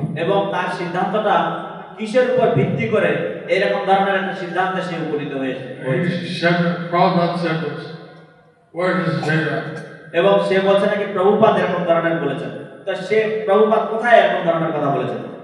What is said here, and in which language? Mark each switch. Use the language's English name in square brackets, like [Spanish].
[Bangla] এবং তার সিদ্ধান্তটা কিসের উপর ভিত্তি করে এরকম ধরনের একটা সিদ্ধান্তে সে উপনীত হয়েছে। [English] He said that Prabhupada said this. Where does it say that? [Bangla] এবং সে বলছে নাকি প্রভুপাদ এরকম ধরনের বলেছেন। তো সে প্রভুপাদ কোথায় এরকম ধরনের কথা বলেছেন?